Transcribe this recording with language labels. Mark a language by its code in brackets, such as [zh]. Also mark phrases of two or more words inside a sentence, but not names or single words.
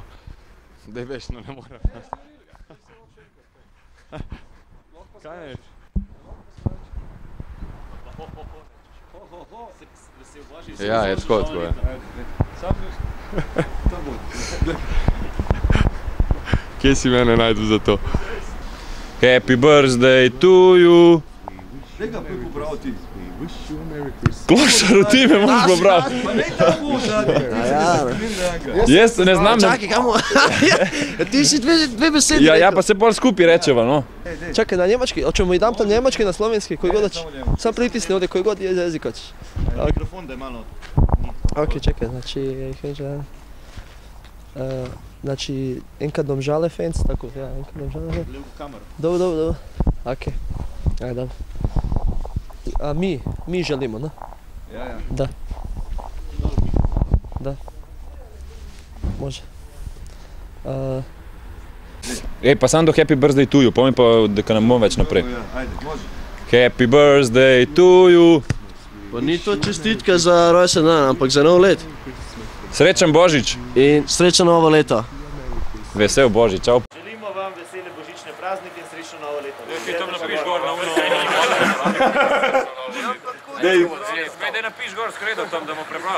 [sl] Daj veš, no ne morem. Kaj je? Ja, je tako je. Kje si mene najdu za to? [en] Happy birthday to you. [sl] Dega poj pobral ti. Klošar, ti me moš pobral. Pa ne tako zadnji. Jaz ne znam. Čakaj, kamo? Ti si dve besede. Ja, pa se bolj skupaj rečeva, no. [hr] Čakaj, na njemački, hoćemo i dam to njemački, na slovenski, koji god hoćeš. Sam pritisni ovdje, koji god jezik hoćeš. Mikrofon da je malo... Ok, čekaj, znači, znači, [sl] enkrat Domžale fans, tako, ja, enkrat Domžale fans. [hr] Levo kameru. Dobro. Ok, ajde, dobro. A mi želimo, ne? Ja. Da. Može. Ej, pa sam do [en] happy birthday to you, [sl] pomeni pa, da ne bomo več naprej. [hr] Ajde, može. [en] Happy birthday to you. [sl] Pa ni to čestitka za rojsten dan, ampak za nov let. Srečen Božić. In srečno novo leto. Vesel Božić, čau. Želimo vam vesele božične praznike in srečno novo leto. Ti tam napiš gor na ulici. Dej napiš gor s kredom tam, da bomo prebrali.